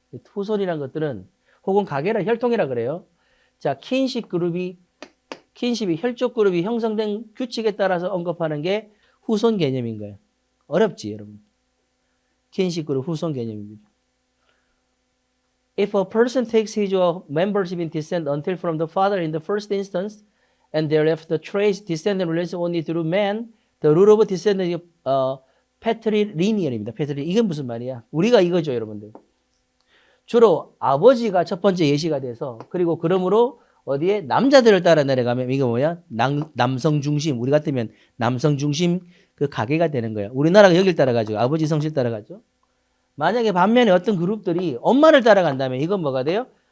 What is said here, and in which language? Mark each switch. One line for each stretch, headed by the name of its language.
Korean: 후손이란 것들은 혹은 가계라 혈통이라 그래요. 자, 킨십이 혈족 그룹이 형성된 규칙에 따라서 언급하는 게 후손 개념인 거예요. 어렵지, 여러분. 킨십 그룹 후손 개념입니다.
English: If a person takes his membership in descent until from the father in the first instance, and thereafter trace descendant relations only through man, the rule of descendant is patrilineal입니다.
Korean: 이건 무슨 말이야? 우리가 이거죠, 여러분들. 주로 아버지가 첫 번째 예시가 돼서, 그리고 그러므로 어디에 남자들을 따라 내려가면 이거 뭐야? 남성 중심. 우리 같으면 남성 중심 그 가계가 되는 거야. 우리나라가 여길 따라가죠. 아버지 성실 따라가죠. 만약에 반면에 어떤 그룹들이 엄마를 따라간다면 이건 뭐가 돼요?